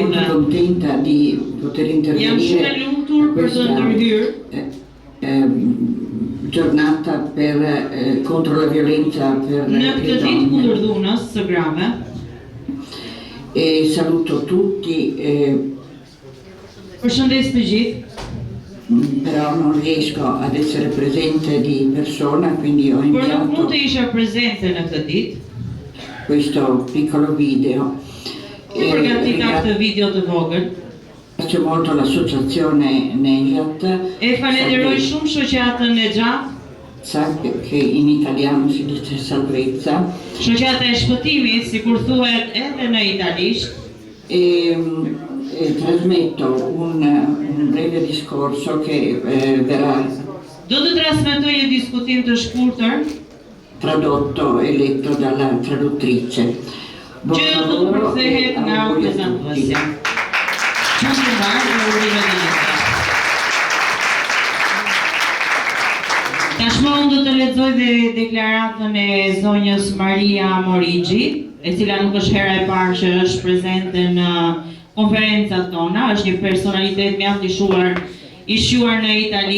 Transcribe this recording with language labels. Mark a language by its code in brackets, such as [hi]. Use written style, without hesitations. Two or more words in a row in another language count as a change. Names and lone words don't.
[it] Sono contenta di poter [sq] Jam shumë e lumtur për të ndërhyrë [it] giornata contro la violenza per [sq] në këtë ditë kundër dhunës së grave. [it] E saluto tutti. [sq] Përshëndes të gjithë. [it] Però non riesco ad essere presente di persona, quindi ho [sq] Por nuk [it] inviato [sq] mund të isha prezente në këtë ditë. [it] questo piccolo video. [sq] Përgatita këtë video të vogël. [it] Ringrazio molto l'associazione Nejat. [sq] E falenderoj shumë shoqatën Nejat, [it] Che in italiano si dice salvezza. [sq] shoqata e shpëtimit, sikur thuhet edhe në italisht. [it] E trasmetto un breve discorso che verrà [sq] Do të transmetoj një diskutim të shkurtër [it] tradotto e letto dalla traduttrice. Buon [sq] që do të [it] lavoro [sq] përkthehet [it] e [sq] nga [it] auguri a tutti. [sq] prezantuesja. Përshëndetje dhe urime të mira. Tashmë unë do të lexoj dhe deklaratën e zonjës Maria Morigji, e cila nuk është hera e parë që është prezente në konferencat tona, është një personalitet mjaft i shquar në Itali.